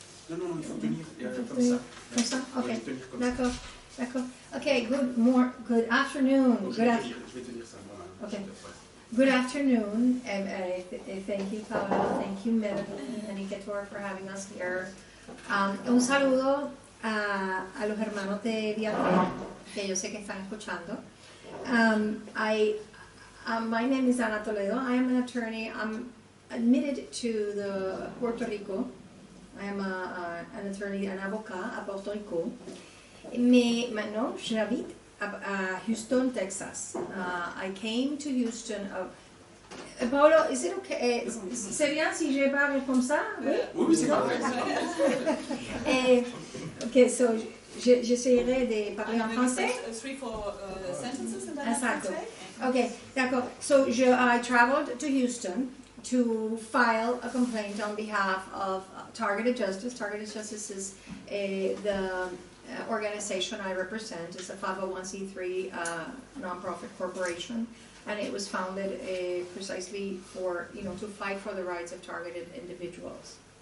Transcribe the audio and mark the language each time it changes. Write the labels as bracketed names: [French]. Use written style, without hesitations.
[French] Non, il faut tenir comme ça. Comme ça? Ok. D'accord. D'accord. [English] Ok, good afternoon. [French] Je vais tenir ça moi-même. [English] Okay. Good afternoon, and thank you, Paolo. Thank you, Melanie and Iketor, for having us here. [Spanish] Un saludo a los hermanos de Viaje, que yo sé que están escuchando. [English] My name is Ana Toledo. I am an attorney. I'm admitted to the Puerto Rico. I am an attorney, an [French] avocat à Puerto Rico. Mais maintenant, j'habite à Houston, Texas. [English] I came to Houston. Paolo, is it okay? [French] C'est bien si je parle comme ça? Oui, c'est parfait. [English] Ok, so [French] j'essaierai de parler en français. [English] 3-4 sentences and then [Spanish] Exacto. [English] Okay, [French] d'accord. [English] So I traveled to Houston to file a complaint on behalf of Targeted Justice. Targeted Justice is the organization I represent. It's a 501c3 nonprofit corporation, and it was founded precisely for, to fight for the rights of targeted individuals.